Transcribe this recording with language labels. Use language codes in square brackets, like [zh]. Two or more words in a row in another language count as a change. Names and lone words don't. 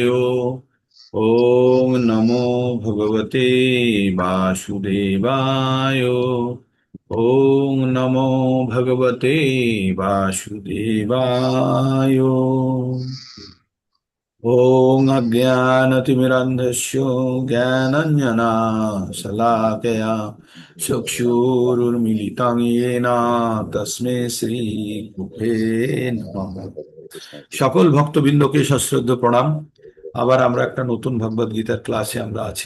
[sa] ओम् नमो भगवते वासुदेवाय। ओम् नमो भगवते वासुदेवाय। ओं अज्ञानतिमिरन्धस्य ज्ञानाञ्जनशलाकया चक्षुरुन्मीलितं येन तस्मै श्रीगुरवे नमः। [bn] সকল ভক্তবৃন্দকে সশ্রদ্ধ প্রণাম। আবার আমরা একটা নতুন ভগবদ গীতার ক্লাসে আমরা আছি।